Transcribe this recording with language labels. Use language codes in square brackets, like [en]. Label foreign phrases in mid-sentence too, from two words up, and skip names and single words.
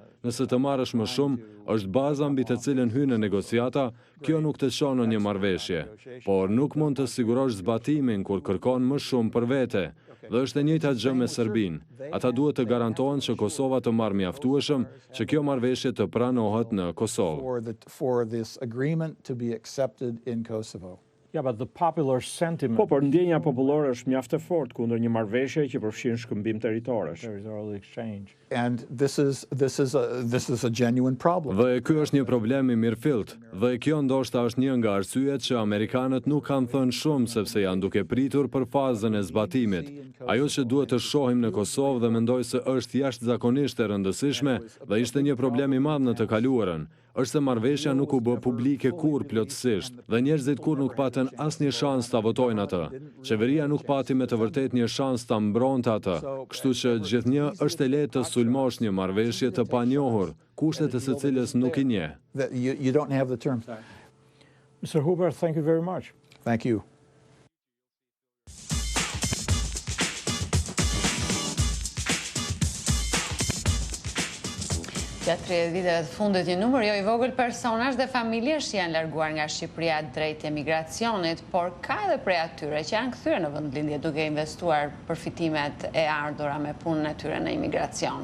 [sq] Nëse të marrësh më shumë, është baza mbi të cilën hyn në negociata, kjo nuk të çon në një marrëveshje. Por nuk mund të sigurosh zbatimin kur kërkon më shumë për vete. Dhe është e njëjta gjë me Serbinë. Ata duhet të garantohen që Kosova të marrë mjaftueshëm që kjo marrëveshje të pranohet në Kosovë. [en] Yeah, but the popular sentiment... [sq] Po, por ndjenja popullore është mjaft e fortë kundër një marrëveshje që përfshin shkëmbim territoresh. [en] And this is a genuine problem. [sq] Dhe ky është një problem i mirëfillt. Dhe kjo ndoshta është një nga arsyet që amerikanët nuk kanë thënë shumë sepse janë duke pritur për fazën e zbatimit. Ajo që duhet të shohim në Kosovë dhe mendoj se është jashtëzakonisht e rëndësishme dhe ishte një problem i madh në të kaluarën, është se marrëveshja nuk u bë publike kurrë plotësisht dhe njerëzit kurrë nuk patën asnjë shans ta votojnë atë. Qeveria nuk pati me të vërtetë një shans ta mbronte atë, kështu që gjithnjë është e lehtë të sulmosh një marrëveshje të panjohur, kushtet e së cilës nuk i njeh. [en] You don't have the terms. Mr. Huber, thank you very much. Thank you. [sq] Gjatë 30 viteve të fundit një numër jo i vogël personazh dhe familjesh janë larguar nga Shqipëria drejt emigracionit, por ka edhe prej atyre që janë kthyer në vendlindje duke investuar përfitimet e ardhura me punën e tyre në imigracion.